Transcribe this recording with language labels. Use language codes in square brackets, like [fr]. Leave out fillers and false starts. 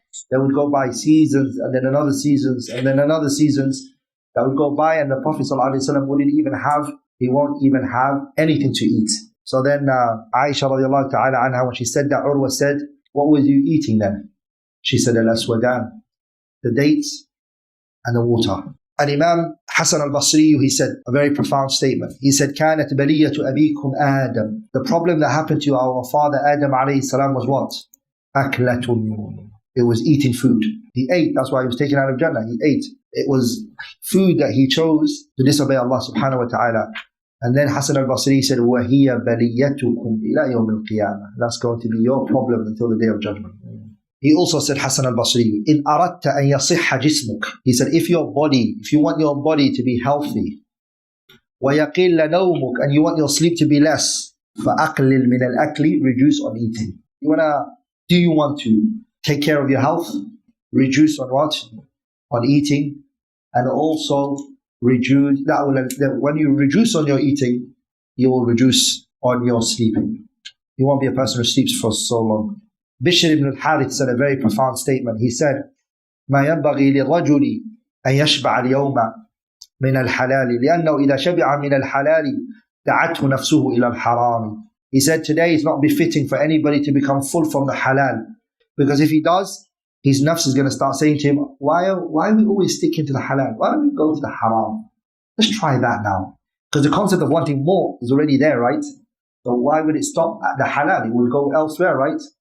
[en] They would go by seasons and then another seasons and then another seasons that would go by, and the Prophet ﷺ he won't even have anything to eat. So then Aisha radiallahu ta'ala anha, when she said that, Urwa said, what was you eating then? She said, al-aswadan, the dates and the water. And Imam Hassan al-Basri, he said a very profound statement. He said, [ar] كانت بلية أبيكم آدم. [en] The problem that happened to our father Adam alayhi salam was what? أكلة. It was eating food. He ate, that's why he was taken out of Jannah. He ate. It was food that he chose to disobey Allah subhanahu wa ta'ala. And then Hassan al-Basri said, [ar] وَهِيَ بَلِيَّتُكُمْ إِلَى يَوْمِ الْقِيَامَةِ. [en] That's going to be your problem until the day of judgment. He also said, Hassan al-Basri, [ar] إِنْ أَرَدْتَ أَنْ يَصِحَّ جِسْمُكَ. [en] He said, if you want your body to be healthy, [ar] وَيَقِلَّ نَوْمُكَ, [en] and you want your sleep to be less, [ar] فَأَقْلِلْ مِنَ الْأَكْلِ, [en] reduce on eating. Do you want to take care of your health? Reduce on what? On eating. And also reduce, when you reduce on your eating, you will reduce on your sleeping. You won't be a person who sleeps for so long. Bishr ibn al-Harith said a very profound statement. He said, [ar] ما ينبغي للرجل أن يشبع اليوم من الحلال لأنه إذا شبع من الحلال دعته نفسه إلى الحرام. [en] He said, today is not befitting for anybody to become full from the halal, because if he does, his nafs is going to start saying to him, why are we always sticking to the halal? Why don't we go to the haram? Let's try that now. Because the concept of wanting more is already there, right? So why would it stop at the halal? It will go elsewhere, right?